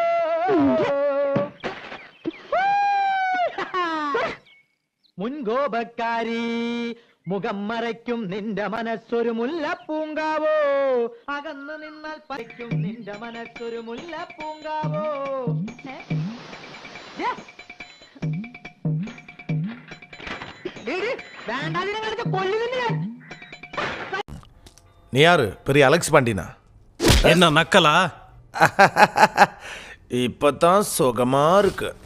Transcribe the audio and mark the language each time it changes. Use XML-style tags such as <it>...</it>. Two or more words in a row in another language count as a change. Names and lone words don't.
<ml>മുൻകോപക്കാരി മുഖം മറയ്ക്കും നിന്റെ മനസ്സൊരു മുല്ലപ്പൂങ്കാവോ. അകന്നു നിന്നാൽ പറിക്കും നിന്റെ മനസ്സൊരു മുല്ലപ്പൂങ്കാവോ.</ml> <ta>நீ யாரு? பெரிய அலெக்ஸ் பாண்டினா? என்ன நக்கலா? இப்பதான் சுகமா இருக்கு.</ta>